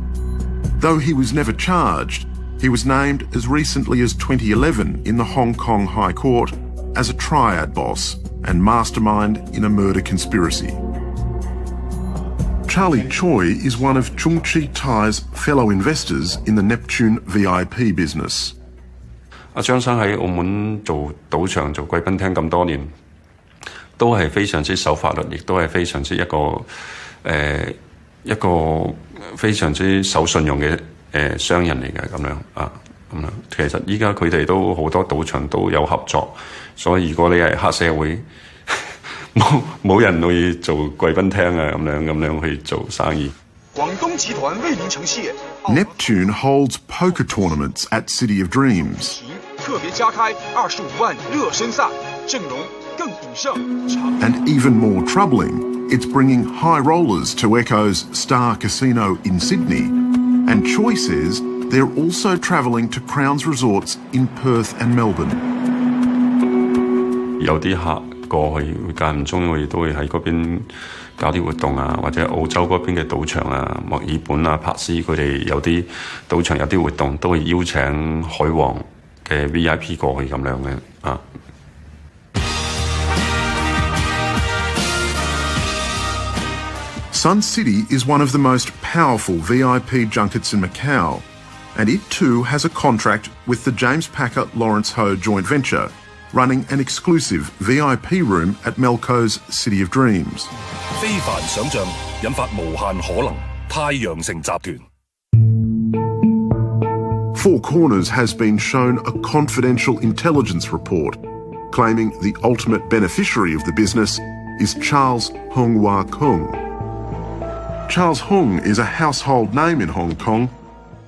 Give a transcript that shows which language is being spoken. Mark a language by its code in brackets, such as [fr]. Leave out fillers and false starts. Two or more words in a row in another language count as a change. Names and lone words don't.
[en] Though he was never charged, he was named as recently as 2011 in the Hong Kong High Court as a triad boss and mastermind in a murder conspiracy. Charlie Choi is one of Chung Chi Tai's fellow investors in the Neptune VIP business. [yue] 阿張生喺澳門做賭場、做貴賓廳咁多年，都係非常之守法律，亦都係非常之一個非常之守信用嘅商人嚟嘅咁樣啊咁樣。其實依家佢哋都好多賭場都有合作，所以如果你係黑社會，冇人會做貴賓廳啊咁樣去做生意。廣東集團為您呈現 [en] Neptune holds poker tournaments at City of Dreams. [yue] 特別加開25萬熱身賽，陣容更鼎盛。 [en] And even more troubling, it's bringing high rollers to Echo's Star Casino in Sydney. And Choi says they're also travelling to Crown's resorts in Perth and Melbourne. [yue] 有啲客過去會間唔中，我哋都會喺嗰邊搞啲活動啊，或者澳洲嗰邊嘅賭場啊、墨爾本啊、珀斯佢哋有啲賭場有啲活動，都會邀請海王嘅 VIP 過去咁樣嘅啊。 [en] Sun City is one of the most powerful VIP junkets in Macau, and it too has a contract with the James Packer Lawrence Ho joint venture, running an exclusive VIP room at Melco's City of Dreams. [yue] 非凡想像引發無限可能，太陽城集團。 [en] Four Corners has been shown a confidential intelligence report claiming the ultimate beneficiary of the business is Charles Hung Wah Kung. Charles Hung is a household name in Hong Kong.